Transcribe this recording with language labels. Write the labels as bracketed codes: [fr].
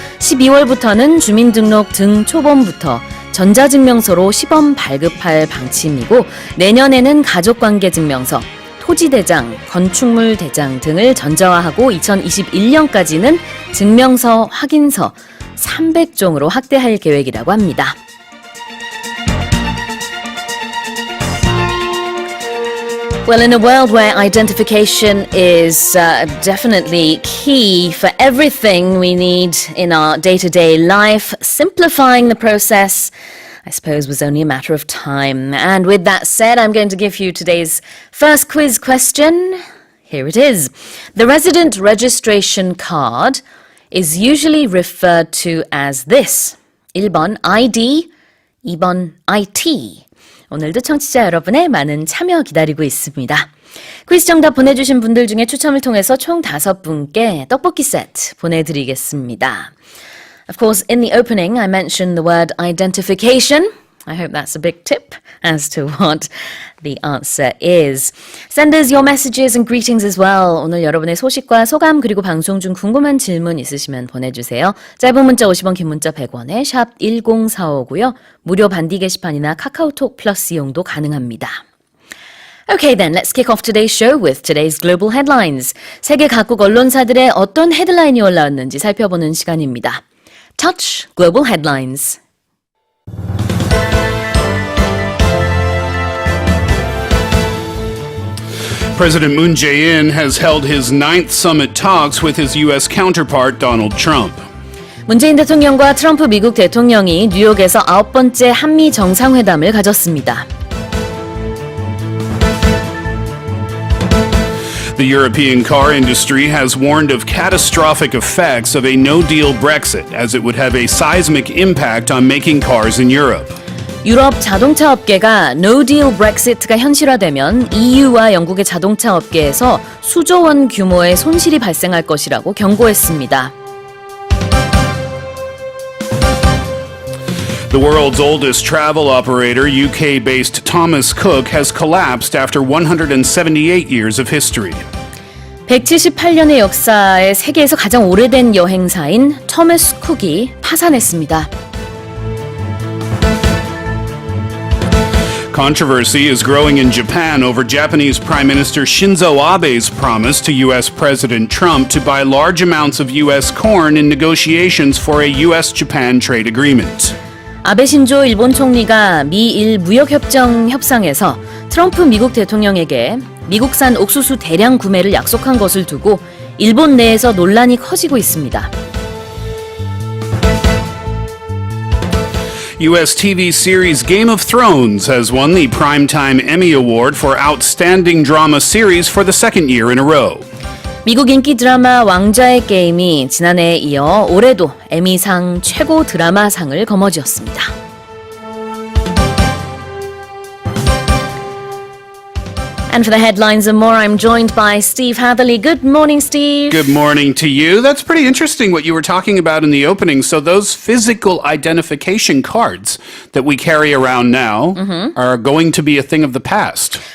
[ko] 12월부터는 주민등록 등 초본부터 전자증명서로 시범 발급할 방침이고 내년에는 가족관계증명서, 토지대장, 건축물 대장 등을 전자화하고 2021년까지는 증명서, 확인서 300종으로 확대할 계획이라고 합니다. [en] Well, in a world where identification is definitely key for everything we need in our day-to-day life, simplifying the process, I suppose, was only a matter of time. And with that said, I'm going to give you today's first quiz question. Here it is. The resident registration card is usually referred to as this. [ko] 1번 ID, 2번 IT. 오늘도 청취자 여러분의 많은 참여 기다리고 있습니다. 퀴즈 정답 보내주신 분들 중에 추첨을 통해서 총 5분께 떡볶이 세트 보내드리겠습니다. [en] Of course, in the opening, I mentioned the word identification. I hope that's a big tip as to what the answer is. Send us your messages and greetings as well. [ko] 오늘 여러분의 소식과 소감 그리고 방송 중 궁금한 질문 있으시면 보내주세요. 짧은 문자 50원, 긴 문자 100원에 샵 1045고요. 무료 반디 게시판이나 카카오톡 플러스 이용도 가능합니다. [en] Okay then, let's kick off today's show with today's global headlines. [ko] 세계 각국 언론사들의 어떤 헤드라인이 올라왔는지 살펴보는 시간입니다. [en] Touch Global Headlines. President Moon Jae-in has held his 9th summit talks with his U.S. counterpart Donald Trump. [ko] 문재인 대통령과 트럼프 미국 대통령이 뉴욕에서 9번째 한미 정상회담을 가졌습니다. [en] The European car industry has warned of catastrophic effects of a no-deal Brexit, as it would have a seismic impact on making cars in Europe. [ko] 유럽 자동차 업계가 No-Deal Brexit가 현실화되면 EU와 영국의 자동차 업계에서 수조 원 규모의 손실이 발생할 것이라고 경고했습니다. [en] The world's oldest travel operator, UK-based Thomas Cook, has collapsed after 178 years of history. [ko] 178년의 역사에 세계에서 가장 오래된 여행사인 토머스 쿡이 파산했습니다. [en] Controversy is growing in Japan over Japanese Prime Minister Shinzo Abe's promise to U.S. President Trump to buy large amounts of U.S. corn in negotiations for a U.S.-Japan trade agreement. [ko] 아베 신조 일본 총리가 미일 무역협정 협상에서 트럼프 미국 대통령에게 미국산 옥수수 대량 구매를 약속한 것을 두고 일본 내에서 논란이 커지고 있습니다. [en] U.S. TV series Game of Thrones has won the Primetime Emmy Award for Outstanding Drama Series for the second year in a row. [ko] 미국 인기 드라마 왕좌의 게임이 지난해에 이어 올해도 에미상 최고 드라마상을 거머쥐었습니다. [en] And for the headlines and more, I'm joined by Steve Hatherley. Good morning, Steve. Good morning to you. That's pretty interesting what you were talking about in the opening. So those physical identification cards that we carry around now are going to be a thing of the past.